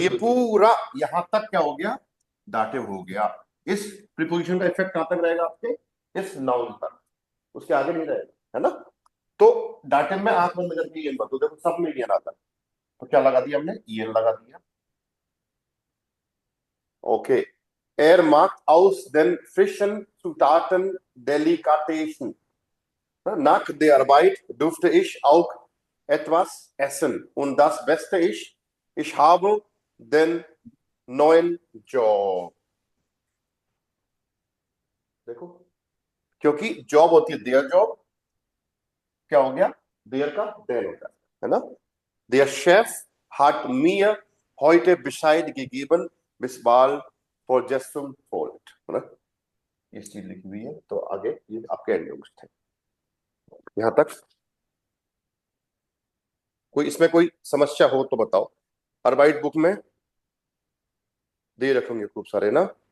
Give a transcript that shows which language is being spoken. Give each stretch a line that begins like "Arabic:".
Hindi: ये पूरा यहां तक क्या हो गया, दाटिव हो गया। इस प्रीपोजिशन का इफेक्ट कहां तक रहेगा आपके, इस नाउन तक, उसके आगे नहीं रहेगा, है ना। तो दाटिव में आंख बंद करके ईएन बतो, देखो सब में ईएन आता है, तो क्या लगा दिया हमने, ईएन लगा दिया। Okay,
German: er macht aus den frischen Zutaten Delikatessen. Nach der Arbeit durfte ich auch etwas essen. Und das Beste ist, ich habe den neuen Job.
Hindi: देखो, क्योंकि जॉब होती है देयर जॉब, क्या हो गया, देयर का देन होता है ना।
German: Der Chef hat mir heute Bescheid gegeben, bis bald for just some fault,
Hindi: है ना। ये चीज लिखी हुई है, तो आगे ये आपके एंडिंग थे, यहां तक कोई इसमें कोई समस्या हो तो बताओ। अर्बाइट बुक में दे रखेंगे खूब सारे ना।